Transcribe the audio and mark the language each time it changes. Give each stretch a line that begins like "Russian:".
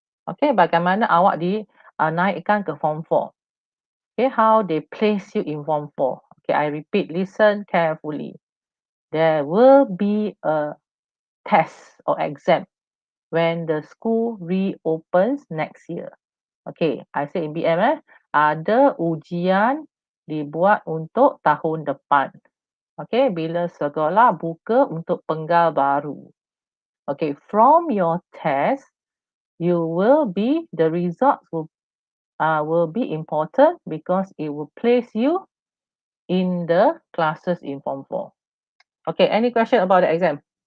Malay: Okay, bagaimana awak naikkan ke form 4?
English: Okay, how they place you in form 4? Okay, I repeat, listen carefully. There will be a test or exam when the school reopens next year. Okay, I say in BM
Malay: ada ujian dibuat untuk tahun depan. Okay, bila sekolah buka untuk penggal baru.
English: Okay, from your test, the results will be important because it will place you in the classes in form 4. Okay, any question about the exam?